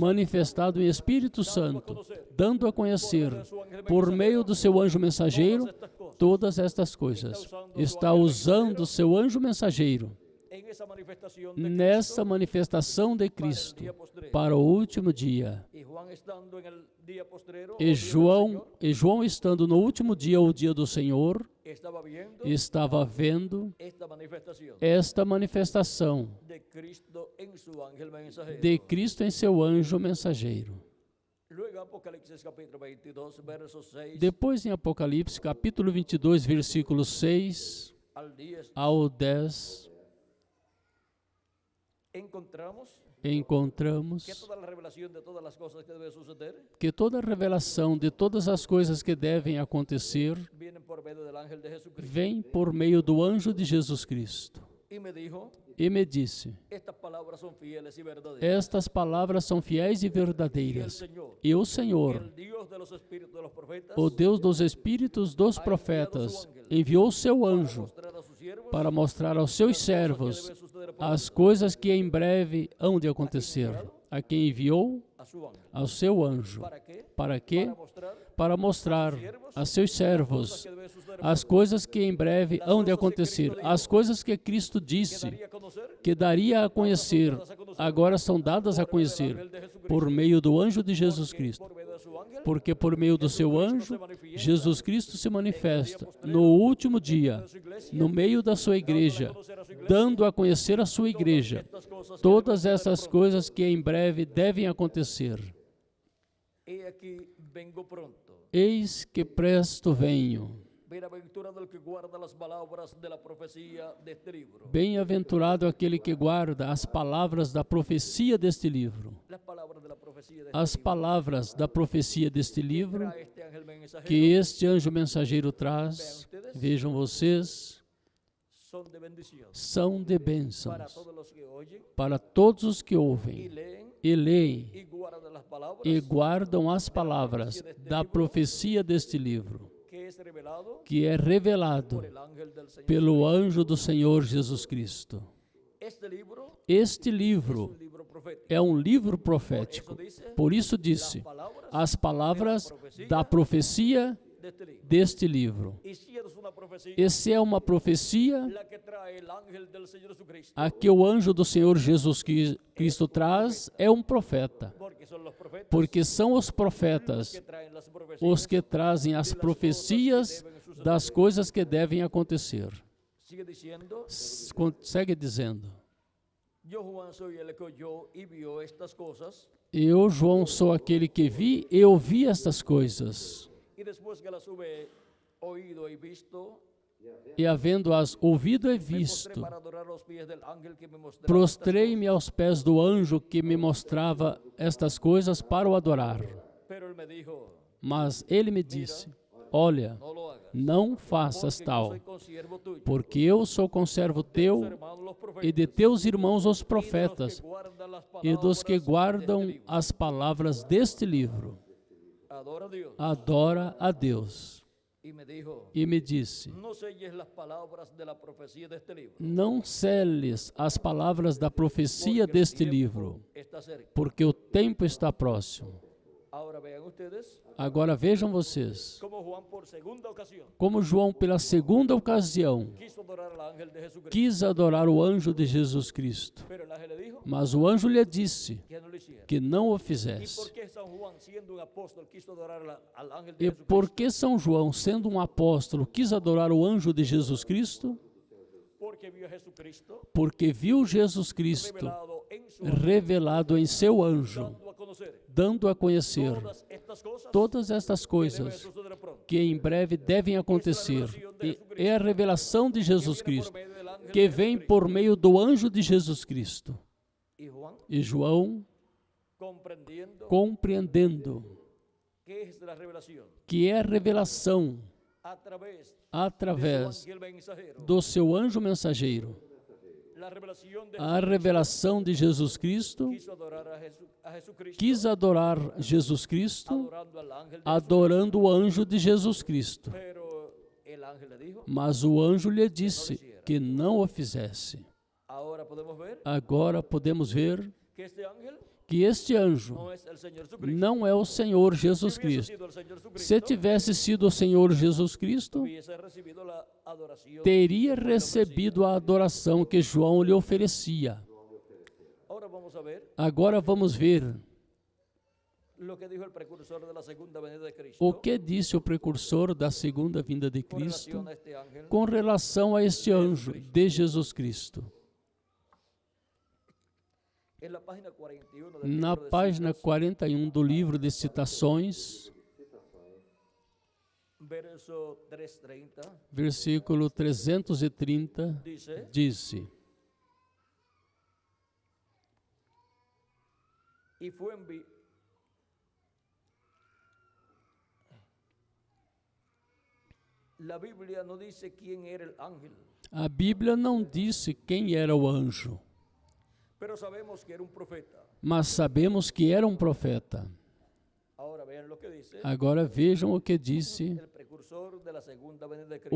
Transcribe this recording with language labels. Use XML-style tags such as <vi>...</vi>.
<pt>manifestado em Espírito Santo, dando a conhecer por meio do seu anjo mensageiro</pt> <es>estas cosas.</es> <pt>todas estas coisas. Está usando o seu anjo mensageiro</pt> <es>en esa manifestación de</es> <pt>nessa Cristo manifestação de</pt> <es>para el Cristo día postrero.</es> <pt>para o último dia.</pt> <es>Y Juan estando en el día postrero, o</es> <pt>E</pt> <es>día del Señor,</es> <pt>João estando no último dia, o dia do Senhor,</pt> <es>estaba viendo</es> <pt>estava vendo</pt> <es>esta manifestación</es> <pt>esta manifestação</pt> <es>de Cristo en su ángel mensajero.</es> <pt>de Cristo em seu anjo mensageiro.</pt> <es>Luego Apocalipsis capítulo 22, versos 6</es> <pt>Depois, em Apocalipse, capítulo 22, versículos 6</pt> <es>al 10,</es> <pt>ao 10,</pt> <es>encontramos</es> <pt>encontramos</pt> <es>que toda la revelación de todas las cosas que deben suceder</es> <pt>que toda a revelação de todas as coisas que devem acontecer</pt> <es>vienen por medio del ángel de Jesucristo.</es> <pt>vem por meio do anjo de Jesus Cristo.</pt> <es>Y me dijo,</es> <pt>E me disse:</pt> <es>estas palabras son fieles y verdaderas.</es> <pt>estas palavras são fiéis e</pt> <es>Y el</es> <pt>verdadeiras.</pt> <es>Señor,</es> <pt>E o Senhor,</pt> <es>el Dios de los espíritus de los profetas,</es> <pt>o Deus dos espíritos dos profetas, enviou seu anjo</pt> <es>mostrar a sus siervos</es> <pt>para mostrar aos seus servos</pt> <es>deben suceder pronto</es> <pt>as coisas que em breve hão de acontecer. A quem enviou?</pt> <es>a su ángel.</es> <pt>Ao seu anjo.</pt> <es>¿Para qué?</es> <pt>Para quê?</pt> <es>Para mostrar</es> <pt>Para mostrar a seus servos</pt> <es>que deben suceder</es> <pt>as coisas que em breve hão de acontecer. As coisas que Cristo disse</pt> <es>daría a conocer</es> <pt>que daria a conhecer, agora são dadas a conhecer por meio do anjo de Jesus Cristo.</pt> <es>por medio de su ángel.</es> <pt>Porque por meio do seu anjo, Jesus Cristo se manifesta no último dia, no meio da sua igreja, dando a conhecer a sua igreja</pt> <es>Estas cosas</es> <pt>todas essas coisas que em breve devem acontecer.</pt> <es>he aquí vengo pronto.</es> <pt>Eis que presto venho.</pt> <es>Bienaventurado el que guarda las palabras de la profecía de este libro.</es> <pt>Bem-aventurado aquele que guarda as palavras da profecia deste livro.</pt> <es>Las palabras de la profecía de</es> <pt>As palavras da profecia deste livro</pt> <es>trae este ángel mensajero</es> <pt>que este anjo mensageiro traz, vejam vocês,</pt> <es>son de bendición</es> <pt>são de</pt> <es>para</es> <pt>bênçãos</pt> <es>todos los que oyen</es> <pt>para todos os que</pt> <es>y</es> <pt>ouvem</pt> <es>leen</es> <pt>e leem</pt> <es>y guardan las palabras</es> <pt>e guardam as palavras da profecia deste livro,</pt> <es>que es revelado</es> <pt>que é revelado</pt> <es>por el ángel del Señor.</es> <pt>pelo anjo do Senhor Jesus Cristo.</pt> <es>Este libro</es> <pt>Este</pt> <es>es</es> <pt>livro</pt> <es>un libro profético.</es> <pt>é um livro</pt> <es>Eso</es> <pt>profético.</pt> <es>dice</es> <pt>Por isso disse,</pt> <es>palabras</es> <pt>as palavras da profecia</pt> <es>de este libro.</es> <pt>deste livro.</pt> <es>Y si es una profecía</es> <pt>Essa é uma profecia</pt> <es>la que trae el ángel del Señor Jesucristo,</es> <pt>a que o anjo do Senhor Jesus Cristo traz, é um profeta.</pt> <es>porque son los profetas</es> <pt>Porque são os profetas</pt> <es>que traen las profecías.</es> <pt>os que trazem as profecias das coisas que devem acontecer.</pt> <es>Sigue diciendo,</es> <pt>Segue dizendo:</pt> <es>yo Juan soy el que oyó y vio estas cosas,</es> <pt>eu, João, sou aquele que vi e ouvi estas coisas.</pt> <es>y después que las hube oído y visto,</es> <pt>E havendo-as ouvido e</pt> <es>me postré</es> <pt>visto,</pt> <es>para adorar los pies del ángel que me mostraba estas</es> <pt>prostrei-me aos pés do anjo que me mostrava estas coisas para o adorar.</pt> <es>cosas. Pero él me dijo,</es> <pt>Mas ele me disse: olha,</pt> <es>no lo hagas,</es> <pt>não faças</pt> <es>porque yo</es> <pt>tal,</pt> <es>soy consiervo tuyo,</es> <pt>porque eu sou conservo</pt> <es>tus</es> <pt>teu</pt> <es>hermanos los profetas,</es> <pt>e de teus irmãos os</pt> <es>y de los</es> <pt>profetas,</pt> <es>que guardan las</es> <pt>e dos que</pt> <es>palabras de</es> <pt>guardam</pt> <es>este libro.</es> <pt>as palavras deste livro.</pt> <es>Adora a Dios.</es> <pt>Adora a Deus.</pt> <es>Y me dijo,</es> <pt>E me disse:</pt> <es>no selles las palabras de la profecía de este libro,</es> <pt>não seles as palavras da profecia</pt> <es>porque el</es> <pt>deste</pt> <es>tiempo</es> <pt>livro,</pt> <es>está cerca.</es> <pt>porque o tempo está próximo.</pt> <es>Ahora vean ustedes</es> <pt>Agora vejam vocês,</pt> <es>cómo Juan por segunda ocasión</es> <pt>como João, pela segunda ocasião,</pt> <es>quiso adorar al ángel de Jesucristo,</es> <pt>quis adorar o anjo de Jesus Cristo.</pt> <es>pero el ángel le dijo</es> <pt>Mas o anjo lhe disse</pt> <es>que no lo hiciera.</es> <pt>que não o</pt> <es>¿Y</es> <pt>fizesse.</pt> <es>por qué San Juan, siendo un apóstol, quiso adorar al ángel de</es> <pt>E</pt> <es>Jesucristo?</es> <pt>por que São João, sendo um apóstolo, quis adorar o anjo de Jesus Cristo?</pt> <es>Porque vio a Jesucristo</es> <pt>Porque viu Jesus Cristo</pt> <es>revelado en su ángel,</es> <pt>revelado em seu anjo,</pt> <es>dando a conocer</es> <pt>dando a conhecer</pt> <es>todas estas</es> <pt>todas</pt> <es>que deben</es> <pt>estas coisas</pt> <es>suceder pronto.</es> <pt>que em breve devem acontecer. E é a revelação de Jesus</pt> <es>Que viene por medio del ángel</es> <pt>que de vem Jesucristo. por meio do anjo de Jesus Cristo.</pt> <es>Y Juan,</es> <pt>E João, compreendendo</pt> <es>que es la revelación</es> <pt>que é a revelação</pt> <es>a través</es> <pt>através</pt> <es>del ángel mensajero,</es> <pt>do seu anjo mensageiro,</pt> <es>la revelación de</es> <pt>a revelação de Jesus Cristo,</pt> <es>quiso adorar a Jesucristo,</es> <pt>quis adorar Jesus Cristo,</pt> <es>adorando al ángel de</es> <pt>adorando o anjo de Jesus Cristo.</pt> <es>Pero el ángel le dijo,</es> <pt>Mas o anjo lhe disse que não o fizesse.</pt> <es>ahora podemos ver</es> <pt>Agora podemos ver</pt> <es>que este ángel</es> <pt>que este anjo</pt> <es>no es el Señor Jesucristo.</es> <pt>não é o Senhor</pt> <es>Si</es> <pt>Jesus</pt> <es>hubiese</es> <pt>Cristo.</pt> <es>sido el Señor Jesucristo,</es> <pt>Se tivesse sido o Senhor Jesus Cristo,</pt> <es>hubiese recibido la adoración</es> <pt>teria</pt> <es>que Juan le ofrecía.</es> <pt>recebido a adoração que João lhe oferecia.</pt> <es>Ahora vamos a ver</es> <pt>Agora vamos ver</pt> <es>lo que dijo el precursor de la segunda venida de Cristo</es> <pt>o que disse o precursor da segunda vinda de</pt> <es>con</es> <pt>Cristo</pt> <es>relación a este ángel.</es> <pt>com relação a este anjo de Jesus Cristo.</pt> <es>En la página 41 del</es> <pt>Na</pt> <es>libro de</es> <pt>página</pt> <es>Citas,</es> <pt>41 do livro de citações,</pt> <es>verso 330,</es> <pt>versículo 330,</pt> <es>dice:</es> <pt>disse:</pt> <es>y fue enviado. La Biblia no dice quién era el ángel,</es> <pt>a Bíblia não disse quem era o anjo,</pt> <es>pero sabemos que era un profeta.</es> <pt>mas sabemos que era um profeta.</pt> <es>Ahora vean lo que dice</es> <pt>Agora vejam o que disse</pt> <es>el precursor de la segunda venida de Cristo.</es>